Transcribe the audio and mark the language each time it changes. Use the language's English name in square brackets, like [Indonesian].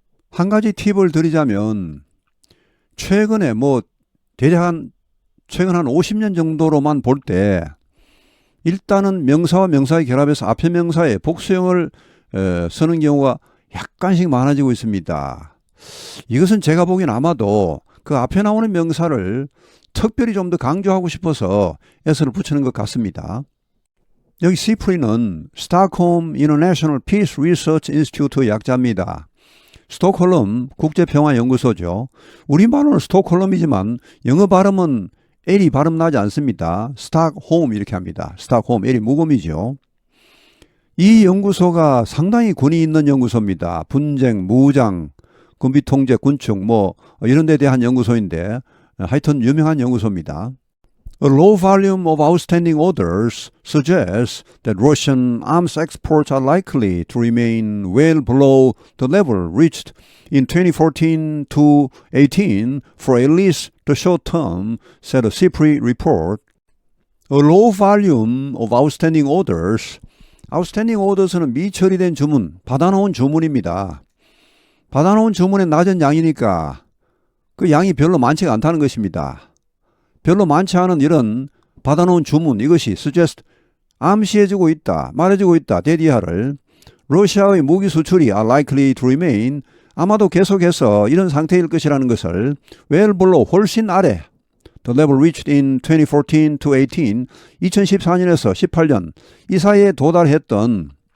[Korean] 한 가지 팁을 드리자면 최근에 대략 최근 한 50년 정도로만 볼 때 일단은 명사와 명사의 결합해서 앞에 명사에 복수형을 쓰는 경우가 약간씩 많아지고 있습니다. 이것은 제가 보기엔 아마도 그 앞에 나오는 명사를 특별히 좀 더 강조하고 싶어서 s를 붙이는 것 같습니다. 여기 CIPRI는 Stockholm International Peace Research Institute 약자입니다. 스톡홀름 국제평화연구소죠. 우리말로는 스톡홀름이지만 영어 발음은 L이 발음 나지 않습니다. 스톡홈 이렇게 합니다. 스톡홈 L이 무음이죠. 이 연구소가 상당히 군이 있는 연구소입니다. 분쟁, 무장, 군비통제, 군축 이런 데 대한 연구소인데 하여튼 유명한 연구소입니다. [English] A low volume of outstanding orders suggests that Russian arms exports are likely to remain well below the level reached in 2014 to 18 for at least the short term, said a CIPRI report. A low volume of outstanding orders. [Korean] Outstanding orders는 미처리된 주문, 받아놓은 주문입니다. 받아놓은 주문의 낮은 양이니까 그 양이 별로 많지가 않다는 것입니다. 별로 많지 않은 이런 받아놓은 주문 이것이 suggest 암시해주고 있다, 말해주고 있다, 대디하를 러시아의 무기 수출이 [English] are likely to remain [Korean] 아마도 계속해서 이런 상태일 것이라는 것을 [English] well below [Korean] 훨씬 아래 [English] the level reached in 2014 to 18 [Korean] 2014년에서 18년 이 사이에 도달했던